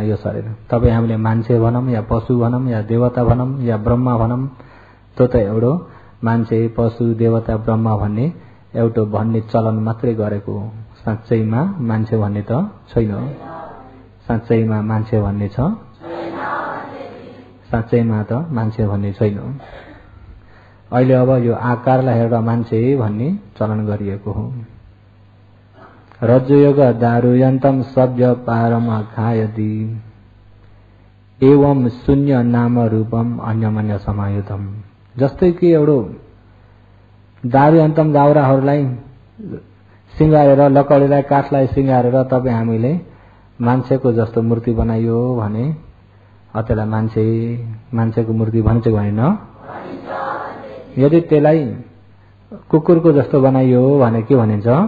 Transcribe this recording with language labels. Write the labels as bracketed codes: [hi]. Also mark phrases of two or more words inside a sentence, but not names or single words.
[ne] यो शरीर तपाईँ हामीले मान्छे भनौँ या पशु भनौँ या देवता भनौँ या ब्रह्मा भनौँ, त्यो त एउटो मान्छे पशु देवता ब्रह्मा भन्ने एउटो भन्ने चलन मात्रै गरेको हो। साँच्चैमा मान्छे भन्ने त छैन। साँच्चैमा मान्छे भन्ने छ? साँच्चैमा त मान्छे भन्ने छैन। अहिले अब यो आकारलाई हेरेर मान्छे भन्ने चलन गरिएको हो। [sa] रज्जुयोग दारुयन्तम सभ्य पारम खायति एवं शून्य नाम रूपम अन्यमन्य समायुतम। [ne] जस्तै कि एउटो दारुयन्तम दाउराहरूलाई सिँगारेर, लकडीलाई काठलाई सिँगारेर तपाईँ हामीले मान्छेको जस्तो मूर्ति बनाइयो भने त्यसलाई मान्छेको मूर्ति भन्छ भनेन। यदि त्यसलाई कुकुरको जस्तो बनाइयो भने के भनिन्छ?